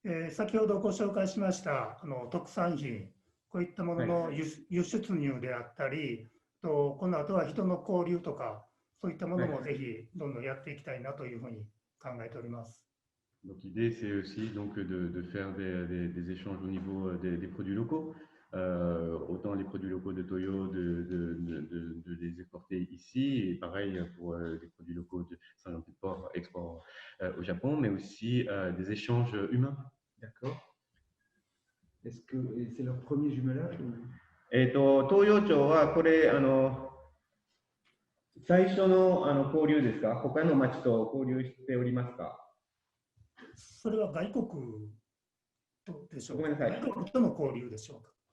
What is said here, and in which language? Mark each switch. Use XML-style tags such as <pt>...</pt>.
<ja>先ほどご紹介しました特産品、こういったものの輸出入であったり、この後は人の交流とか、そういったものもぜひどんどんやっていきたいなというふうに考えております。</ja> <fr>Donc l'idée c'est aussi donc de faire des échanges au niveau des produits locaux, autant les produits locaux de Toyo de les exporter ici, et pareil pour les produits locaux de Saint-Jean-Pied-de-Port export au Japon, mais aussi des échanges humains. D'accord. Est-ce que c'est leur premier jumelage?</fr> <ja>東洋町はこれ最初の交流ですか？他の町と交流しておりますか？それは外国とでしょうか。ごめんなさい。外国との交流でしょうか。</ja>